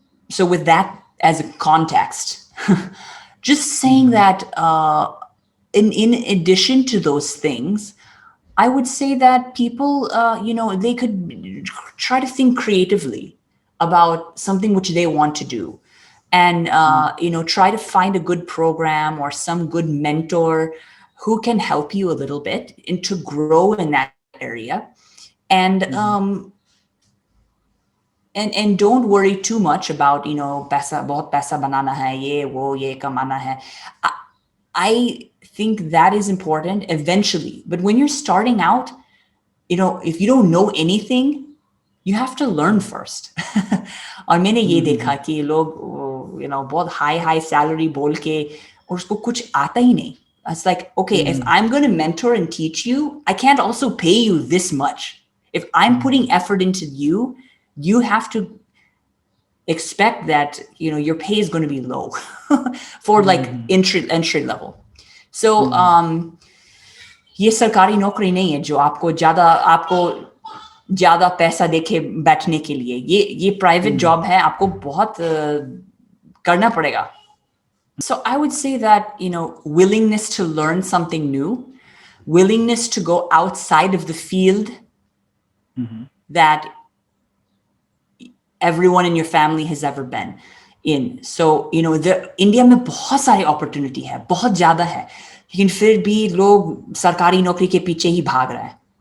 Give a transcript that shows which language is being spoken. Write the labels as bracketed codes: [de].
[en] So with that as a context, just saying that in addition to those things, I would say that people, they could try to think creatively about something which they want to do, and try to find a good program or some good mentor who can help you a little bit and to grow in that area. And and don't worry too much about [hi] पैसा, बहुत पैसा बनाना है, ये वो ये कमाना है. [en] I think that is important eventually, but when you're starting out, if you don't know anything, you have to learn first. [hi] और मैंने ये देखा कि लोग बहुत high salary बोल के और उसको कुछ आता ही नहीं. [en] It's like, okay, if I'm going to mentor and teach you, I can't also pay you this much. If I'm putting effort into you, you have to expect that your pay is going to be low for like entry level. [hi] So ये सरकारी नौकरी नहीं है जो आपको ज्यादा पैसा देके बैठने के लिए. ये प्राइवेट जॉब है, आपको बहुत करना पड़ेगा. [en] So I would say that willingness to learn something new, willingness to go outside of the field that everyone in your family has ever been in. [hi] So India में बहुत सारी अपॉर्चुनिटी है, बहुत ज्यादा है, लेकिन फिर भी लोग सरकारी नौकरी के पीछे ही भाग रहे हैं.